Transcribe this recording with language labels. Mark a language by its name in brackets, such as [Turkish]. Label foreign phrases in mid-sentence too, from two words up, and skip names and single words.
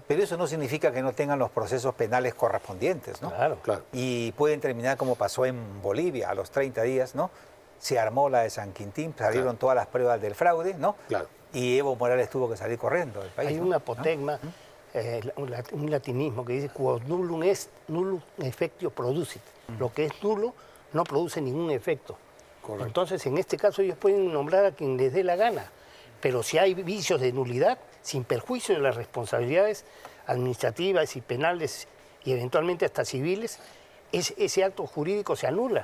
[Spanish] pero eso no significa que no tengan los procesos penales correspondientes, ¿no? Claro. Claro. Y pueden terminar como pasó en Bolivia, a los 30 días, ¿no? Se armó la de San Quintín, salieron todas las pruebas del fraude, ¿no? Claro. Y Evo Morales tuvo que salir corriendo del país. Hay ¿no? una apotegma, un latinismo que dice [Latin] quod nullum est, nullum effectio producit. [Spanish] Lo que es nulo no produce ningún efecto. Correcto. Entonces, en este caso, ellos pueden nombrar a quien les dé la gana. Pero si hay vicios de nulidad, sin perjuicio de las responsabilidades administrativas y penales y eventualmente hasta civiles, ese acto jurídico se anula.